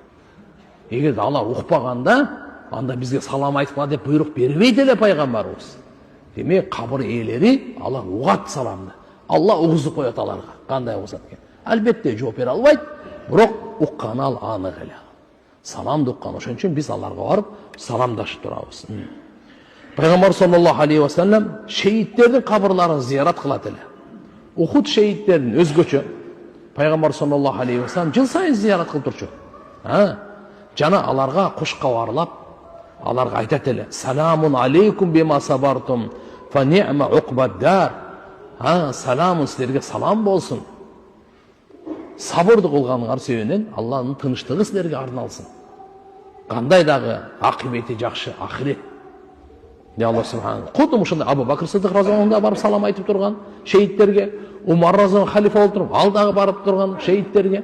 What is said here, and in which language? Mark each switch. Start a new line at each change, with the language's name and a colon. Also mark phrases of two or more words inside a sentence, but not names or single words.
Kyrgyz: Эгерде алар укпаганда, анда бизге салам айткыла деп буйрук бербейт эле пайгамбарыбыз. Демек кабыр ээлери алар угат саламды. Алла угузуп коет аларга. Кандай угузат экен? Албетте жооп бере албайт, бирок укканы ал анык эле. Саламды уккан. Ошон үчүн биз аларга барып саламдашып турабыз. Пайгамбар
Arabic: صلى الله عليه وسلم
Kyrgyz: шейттердин кабырларын зиярат кылат эле. Ухуд шейттерин өзгөчө Пайгамбар
Arabic: صلى الله عليه وسلم
Kyrgyz: жыл сайын зиярат кылып турчу. Жана аларга куш кабарлап, аларга айтат эле:
Arabic: "سلام عليكم بما صبرتم فنعم عقبى الدار."
Kyrgyz: Саламын силерге салам болсун. Сабырды кылганыңар себебинен Алланын тыныштыгы силерге арналсын. Кандай дагы акыбети жакшы ахирет.
Arabic: الله سبحانه.
Kyrgyz: Кудум ушундай Абу Бакр Сиддик
Arabic: رضي الله عنه
Kyrgyz: барып салам айтып турган шейттерге, Умар разияллаху халифа болуп туруп, ал дагы барып турган шейттерге.